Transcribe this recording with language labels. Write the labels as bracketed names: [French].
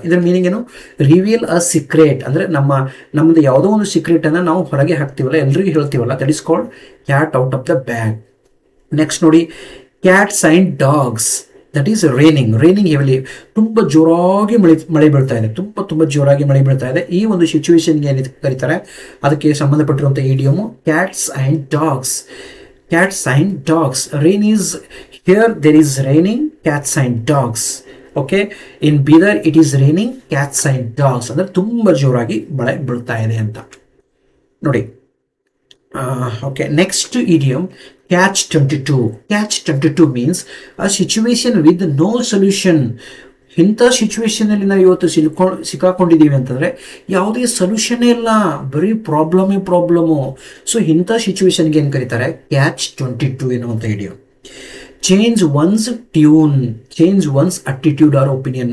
[Kannada] ಇದರ ಮೀನಿಂಗ್ ಏನು, ರಿವೀಲ್ ಅ ಸೀಕ್ರೆಟ್. ಅಂದರೆ ನಮ್ಮದು ಯಾವುದೋ ಒಂದು ಸೀಕ್ರೆಟನ್ನು ನಾವು ಹೊರಗೆ ಹಾಕ್ತೀವಲ್ಲ, ಎಲ್ರಿಗೂ ಹೇಳ್ತೀವಲ್ಲ, [English] That is called cat out of the bag. Next ನೋಡಿ, cats and dogs. That is raining. Raining heavily, [Kannada] ತುಂಬ ಜೋರಾಗಿ ಮಳೆ ಬೀಳ್ತಾ ಇದೆ, ತುಂಬ ಜೋರಾಗಿ ಮಳೆ ಬೀಳ್ತಾ ಇದೆ. ಈ ಒಂದು ಸಿಚುವೇಶನ್ಗೆ ಏನು ಕರೀತಾರೆ, ಅದಕ್ಕೆ ಸಂಬಂಧಪಟ್ಟಿರುವಂಥ ಇಡಿಯಮು cats and dogs. [English] Cats and dogs. Rain is here, there is raining, cats and dogs. Okay, in Bidar it is raining, cats and dogs. [Kannada] ಅಂದರೆ ತುಂಬ ಜೋರಾಗಿ ಮಳೆ ಬೀಳ್ತಾ ಇದೆ ಅಂತ. [English] ನೋಡಿ. Okay, next idiom, catch 22. Catch 22 means a situation with no solution. [Kannada] ಇಂಥ ಸಿಚುವೇಶನಲ್ಲಿ ನಾವು ಇವತ್ತು ಸಿಕ್ಕಾಕೊಂಡಿದ್ದೀವಿ ಅಂತಂದರೆ ಯಾವುದೇ ಸೊಲ್ಯೂಷನ್ನೇ ಇಲ್ಲ, ಬರೀ ಪ್ರಾಬ್ಲಮು. ಸೊ ಇಂಥ ಸಿಚುವೇಶನ್ಗೆ ಏನು ಕರೀತಾರೆ? ಕ್ಯಾಚ್ 22 ಎನ್ನುವಂಥ idiom. [English] Change one's tune, change one's attitude or opinion.